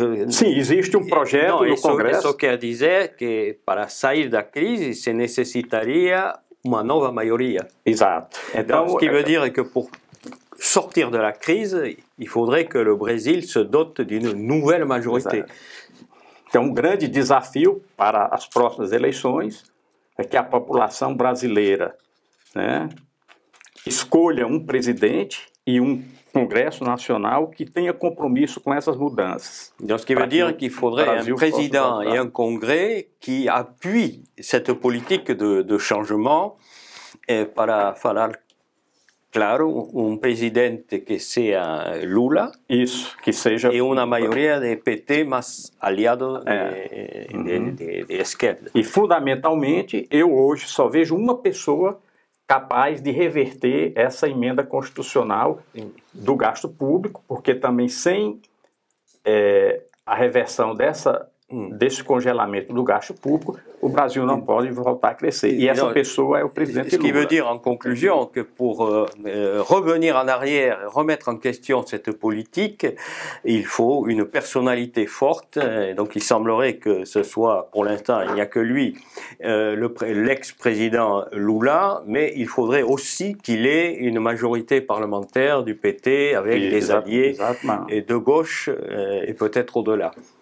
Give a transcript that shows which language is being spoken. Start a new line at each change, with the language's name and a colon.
Portuguese: Sim, existe um projeto no Congresso. Isso quer dizer que para sair da crise se necessitaria uma nova maioria. Exato.
French: Então, ce qui veut dire que pour sortir de la crise, il faudrait que le Brésil se dote d'une nouvelle majorité.
Portuguese: Exato. Então, um grande desafio para as próximas eleições é que a população brasileira escolha um presidente e um Congresso national que tenha compromisso com essas mudanças.
French: Donc, ce qui veut dire qu'il faudrait un président et un congrès qui appuient cette politique de changement
Portuguese: para falar claro, um presidente que seja Lula. Isso, que seja... E uma maioria de PT, mas aliado de esquerda. E, fundamentalmente, eu hoje só vejo uma pessoa capaz de reverter essa emenda constitucional do gasto público, porque também sem a reversão desse congelamento do gasto público, o Brasil não pode voltar a crescer. E essa pessoa é o presidente Lula.
French: Ce qui veut dire en conclusion que pour revenir en arrière, remettre en question cette politique, il faut une personnalité forte. Donc il semblerait que ce soit, pour l'instant, il n'y a que lui, l'ex-président Lula, mais il faudrait aussi qu'il ait une majorité parlementaire du PT avec des alliés et de gauche et peut-être au-delà.